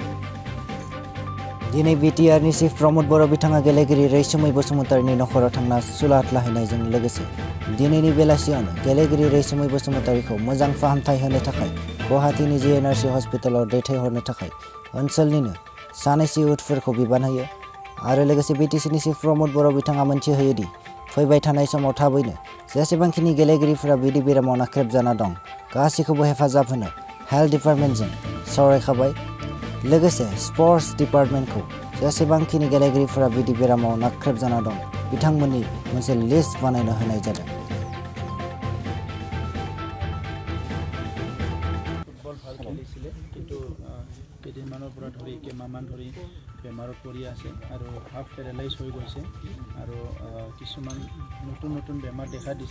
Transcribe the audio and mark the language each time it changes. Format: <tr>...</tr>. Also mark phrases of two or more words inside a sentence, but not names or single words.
<brx>दिनै बिटिआरनि चिफ प्रमद बर' बिथाङा गेलेगिरि रैसुमै बसुमतारीनि नखराव थांना सुलाद लाहैनायजों लोगोसे दिनैनि बेलासियावनो गेलेगिरि रैसुमै बसुमतारीखौ मोजां फाहामथाय होनो थाखाय गुवाहाटीनि Gnrc हस्पिटालाव दैथायहरनो थाखाय ओनसोलनिनो सानैसो इउथफोरखौ बिबान होयो आरो लोगोसे बिटिसिनि चिफ प्रमद बर' बिथाङा मोनथिहोयोदि फैबाय थानाय समाव थाबैनो जेसेबांखिनि गेलेगिरिफोरा बिदि बेरामाव नाख्रेबजाना दं गासैखौबो हेफाजाब होनो</brx> <en>health department</en> <brx>सावरायखाबाय। लोगोसे</brx> <en>sports department</en> <brx>जेसेबांखिनि गेलेगिरिफोरा बिदि बेरामाव नाख्रेबजाना दं बिथांमोननि मोनसे लिस्ट बानायनो होनाय जादों।</brx> <as>ফুটবল ভাল খেলিছিলে কিন্তু কেইদিনমানৰ পৰা ধৰি কেইমাহমান ধৰি বেমাৰত পৰি আছে আৰু</as> <en>half paralyse</en> <as>হৈ গৈছে আৰু কিছুমান নতুন বেমাৰ দেখা দিছে।</as>